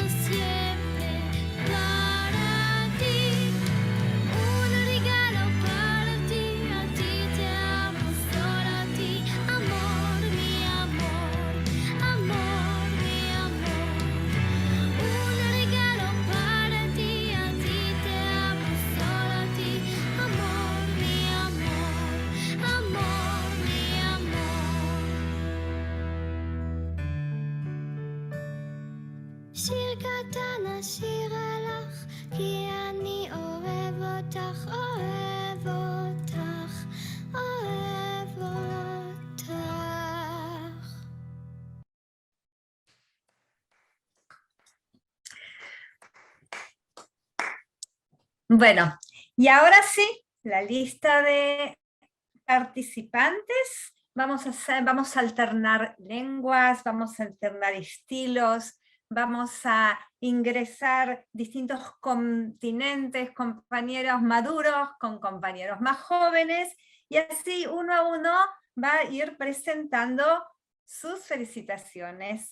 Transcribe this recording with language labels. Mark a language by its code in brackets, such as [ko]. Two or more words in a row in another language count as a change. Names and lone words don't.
[es] siempre para ti, un regalo para ti, a ti te amo solo a ti, amor, mi amor, amor, mi amor, un regalo para ti, a ti te amo solo a ti, amor, mi amor, amor, mi amor. [he] שיר קטן אשירה לך, כי אני אוהב אותך, אוהב אותך, אוהב אותך. [es] Bueno, y ahora sí, la lista de participantes. Vamos a alternar lenguas, vamos a alternar estilos, vamos a ingresar distintos continentes, compañeros maduros con compañeros más jóvenes, y así uno a uno va a ir presentando sus felicitaciones.